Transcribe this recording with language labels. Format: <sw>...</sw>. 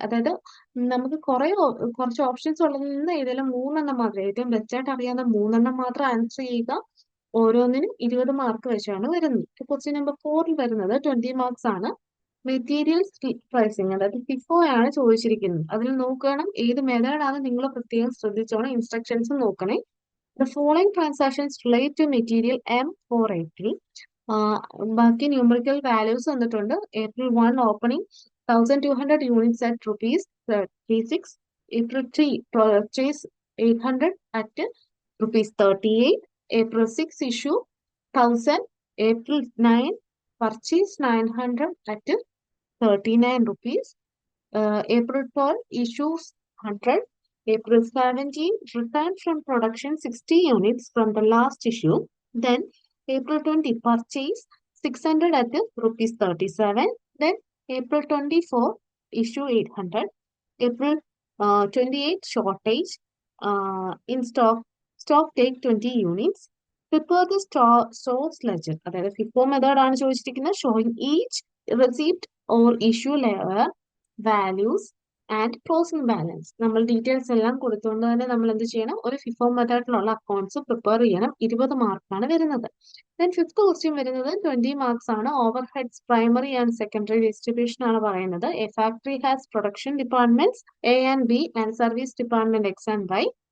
<ml>അതായത് നമുക്ക് കുറച്ച് ഓപ്ഷൻസ് ഉള്ളതിൽ നിന്ന് ഏതെങ്കിലും 3 മാത്രം, ഏറ്റവും ബെസ്റ്റ് ആയിട്ട് അറിയാവുന്ന 3 മാത്രം ആൻസർ ചെയ്യുക. ഓരോന്നിനും 20 മാർക്ക് വെച്ചാണ് വരുന്നത്. ക്വസ്റ്റ്യൻ നമ്പർ 4ൽ വരുന്നത് 20 മാർക്സ് ആണ്. മെറ്റീരിയൽ പ്രൈസിങ്, അതായത് FIFO ആണ് ചോദിച്ചിരിക്കുന്നത്. അതിൽ നോക്കണം ഏത് മെത്തേഡാണ് നിങ്ങൾ പ്രത്യേകം ശ്രദ്ധിച്ചോണം. ഇൻസ്ട്രക്ഷൻസ് നോക്കണേ.</ml> <en>The following transactions relate to material M483.</en> <ml>ബാക്കി ന്യൂമറിക്കൽ വാല്യൂസ് വന്നിട്ടുണ്ട്.</ml> <en>April 1 opening 1200 units at ₹36. April 3 purchase 800 at ₹38. April 6 issue 1000. April 9 purchase 900 at ₹39. April 12 issues 100. April 17 return from production 60 units from the last issue. Then April 20 purchase 600 at ₹37. Then April 24 issue 800. April 28 shortage in stock take 20 units. Prepare the source ledger.</en> <ml>അതായത് FIFO method ആണ് ചോദിച്ചിരിക്കുന്നത്.</ml> <en>Showing each receipt or issue level values and closing balance.</en> <ml>നമ്മൾ details എല്ലാം കൊടുത്തുകൊണ്ട് തന്നെ നമ്മൾ എന്ത് ചെയ്യണം, ഒരു FIFO മെത്തേഡിലുള്ള അക്കൗണ്ട്സ് പ്രിപ്പയർ ചെയ്യണം. 20 മാർക്കാണ് വരുന്നത്. ദെൻ ഫിഫ്ത് ക്വസ്റ്റ്യൻ വരുന്നത് 20 മാർക്സ് ആണ്. Over heads primary and secondary distribution ആണ് പറയുന്നത്.</ml> <en>A factory has production departments A and B and service department X and Y.</en>